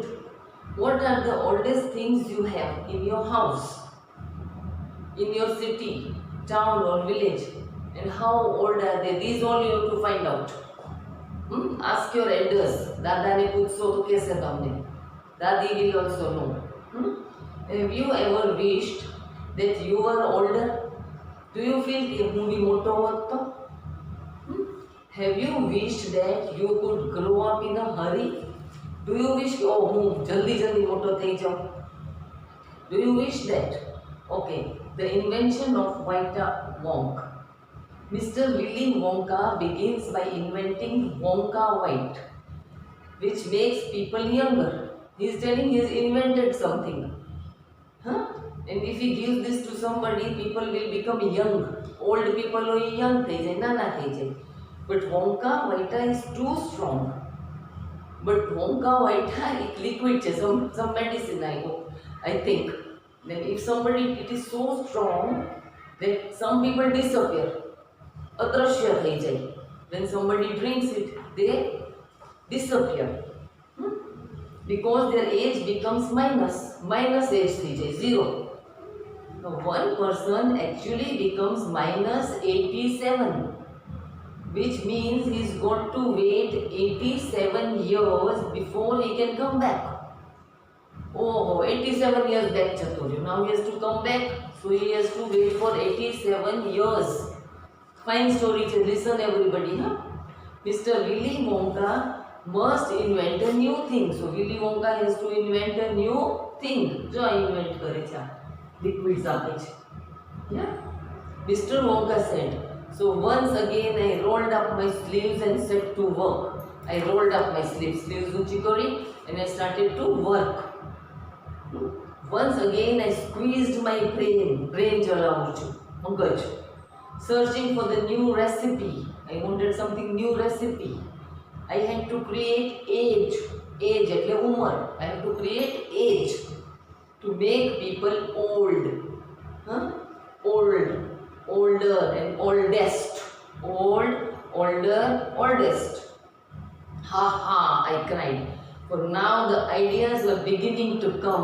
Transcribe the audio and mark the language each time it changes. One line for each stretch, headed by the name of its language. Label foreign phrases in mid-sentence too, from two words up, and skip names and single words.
English: What are the oldest things you have in your house, in your city, town or village? And how old are they? These all you have to find out. Ask your elders.
Gujarati: દાદા ને પૂછશો તો કહેશે તમને?
English: Dadi will also know. Have you ever wished that you were older? Do you feel
Gujarati: કે હું બી મોટો હોત તો?
English: Have you wished that you could grow up in a hurry? Do you wish oh
Gujarati: હું જલ્દી જલ્દી મોટો થઈ જાઉં?
English: Do you wish that? Okay, the invention of Vita Wonk. Mr. Willy Wonka begins by inventing Wonka White, which makes people younger. He is telling he has invented something. And if he gives this to somebody, people will become young. Old people are young,
Gujarati: નાના થઈ જાય.
English: But Wonka Vita is too strong. But Wonka Vita is liquid, some medicine I think. Then if somebody, it is so strong that some people disappear.
Gujarati: અદ્રશ્ય થઈ જાય.
English: When somebody drinks it, they disappear. Hmm? Because their age becomes minus age 0. Now one person actually becomes minus 87, which means he's got to wait 87 years before he can come back. Oh, 87 years back Chaturya. Now he has to come back, so he has to wait for 87 years. Fine story, listen everybody. Huh? Mr. Willy Wonka must invent a new thing. So Willy Wonka has to invent a new thing.
Gujarati: Jo invent કરે છે liquids આપે છે.
English: Yeah. Mr. Wonka said, so once again I rolled up my sleeves and set to work. I rolled up my sleeves
Gujarati: ઊંચી કરી
English: and I started to work. Once again I squeezed my brain
Gujarati: ચલાવું છું, મગજ.
English: Searching for the new recipe. I wanted something new recipe. I had to create age
Gujarati: એટલે ઉંમર.
English: I have to create age to make people old. Huh? Old, older and oldest. Old, older, oldest. Ha ha, I cried. For now the ideas were beginning to come.